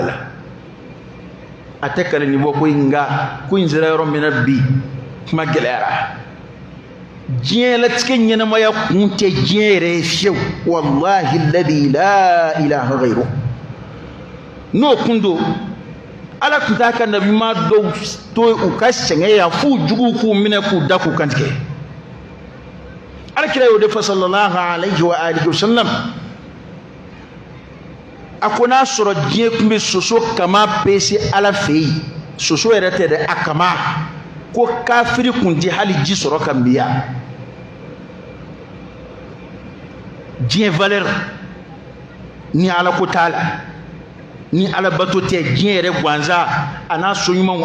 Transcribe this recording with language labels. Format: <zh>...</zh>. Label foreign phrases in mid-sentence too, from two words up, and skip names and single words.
<bm>la a tɛ kale ni bɔ ko in nka ko in sera yɔrɔ min na bi kuma gɛlɛyara diɲɛ latigɛ ɲɛnamaya kun tɛ diɲɛ yɛrɛ fiyewu</bm> <ar>والله الذي لا إله غيره</ar> <bm>n'o kun do ala tun t'a ka nabima dɔw to u ka sɛgɛn yan f'u juguw k'u minɛ k'u da k'u kantigɛ alakira y'o de fɔ</bm> <ar>صلى الله عليه وعلى آله وسلم</ar> <bm>a ko n'a sɔrɔ diɲɛ kun bɛ soso kama pese ala fɛ yen soso yɛrɛ tɛ dɛ a kama ko kafiri kun tɛ hali ji sɔrɔ ka miya diɲɛ valeur ni ala ko t'a la ni ala bato tɛ diɲɛ yɛrɛ ganza a n'a so ɲumanw</bm>